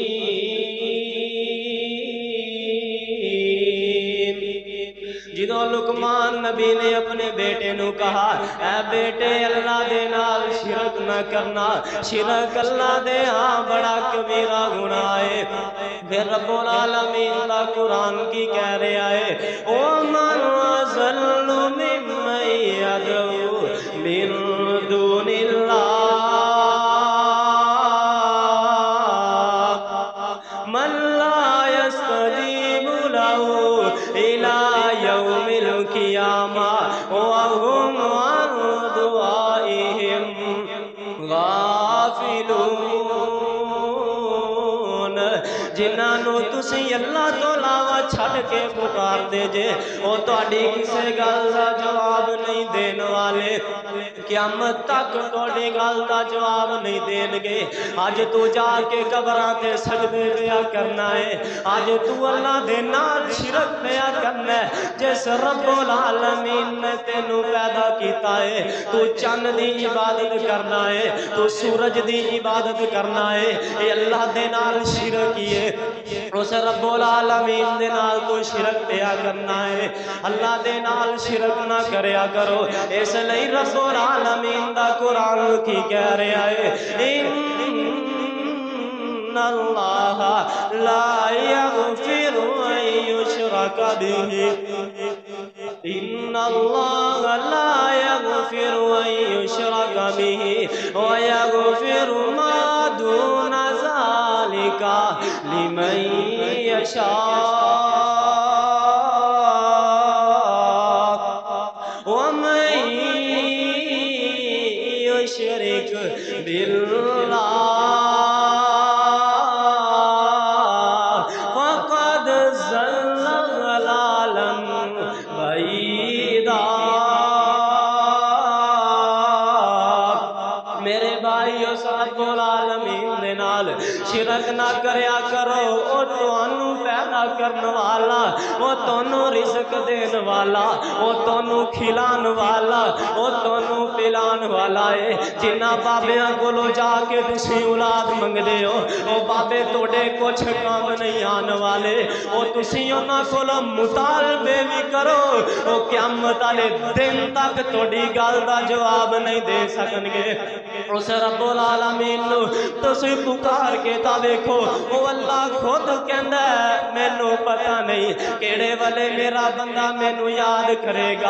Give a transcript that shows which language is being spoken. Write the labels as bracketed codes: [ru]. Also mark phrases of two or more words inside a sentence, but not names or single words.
[pa] جدوں لقمان نبی نے اپنے بیٹے نو کہا اے بیٹے اللہ دے نال شرک نہ کرنا، شرک اللہ دے ہاں بڑا کبیرہ گناہ ہے۔ پھر رب العالمین دا قرآن کی کہہ رہا ہے [ar] وَمَنْ أَضَلُّ مِمَّن يَدْعُو مِن دُونِ اللَّهِ مَن لَّا يَسْتَجِيبُ لَهُ إِلَى يَوْمِ الْقِيَامَةِ وَهُمْ عَن دُعَائِهِمْ غافلون۔ [pa] جنہاں نو تسی اللہ تو علاوہ چھڈ کے پکار دے جے او تہاڈی کسے گل دا جواب نہیں دین والے، قیامت تک تہاڈی گل دا جواب نہیں دین گے۔ اج تو جا کے قبراں تے سجدے پیا کرنا ہے، اج تو اللہ دے نال شرک پیا کرنا ہے۔ جس رب العالمین نے تینوں پیدا کیتا ہے تو چند دی عبادت کرنا ہے، تو سورج دی عبادت کرنا ہے، اے اللہ دے نال شرک ہے۔ اس رب العالمین دے نال تو شرک پیا کرنا ہے، اللہ دے نال شرک نہ کریا کرو۔ اس لئی رب العالمین دا قرآن کی کہہ رہا ہے [ar] ان اللہ لا یغفر ان یشرک بہ، ان اللہ لا یغفر ان یشرک بہ ویغفر ما دون ذلک لمن یشاء ومن یشرک باللہ فقد ضل ضلالا بعیدا۔ [pa] میرے بھائیو رب العالمین دے نال شرک نہ کریا کرو، او تانوں پیدا کرن والا، او تانوں رزق دین والا، او تانوں کھلان والا، او تانوں پلان والا ہے۔ جنہاں بابیاں کولوں جا کے تسی اولاد منگدے ہو او بابے توڑے کچھ کام نہیں آن والے، او تسی انہاں کولوں مطالبے بھی کرو او قیامت والے دن تک توڑی گل دا جواب نہیں دے سکن گے۔ اس رب العالمین نو تسی پکار کے تا دیکھو او اللہ خود کہندا ہے مینوں پتہ نہیں کیڑے والے میرا بندہ مینوں یاد کرے گا۔